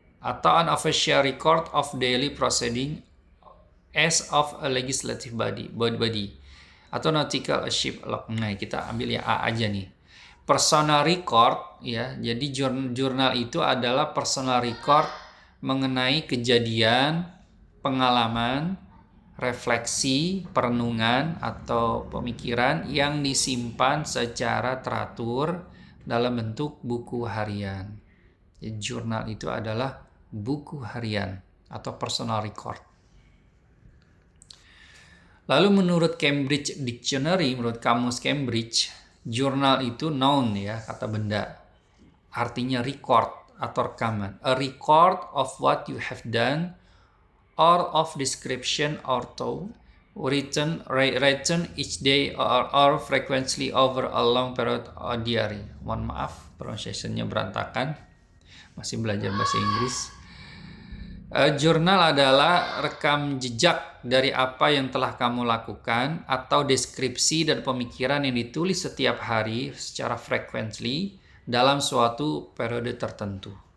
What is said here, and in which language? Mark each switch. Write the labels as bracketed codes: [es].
[en] Atau an official record of daily proceeding as of a legislative body atau nautical a ship log. [id] Nah, kita ambil ya A aja nih. Personal record, ya. Jadi jurnal itu adalah personal record mengenai kejadian, pengalaman, refleksi, perenungan atau pemikiran yang disimpan secara teratur dalam bentuk buku harian. Jadi, jurnal itu adalah buku harian atau personal record. Lalu menurut Cambridge Dictionary, menurut kamus Cambridge, jurnal itu noun ya, kata benda. Artinya record atau rekaman. [en] A record of what you have done or of description or thought written each day or frequently over a long period or diary. [id] Mohon maaf, pronunciation-nya berantakan. Masih belajar bahasa Inggris. Jurnal adalah rekam jejak dari apa yang telah kamu lakukan atau deskripsi dan pemikiran yang ditulis setiap hari secara frequently dalam suatu periode tertentu.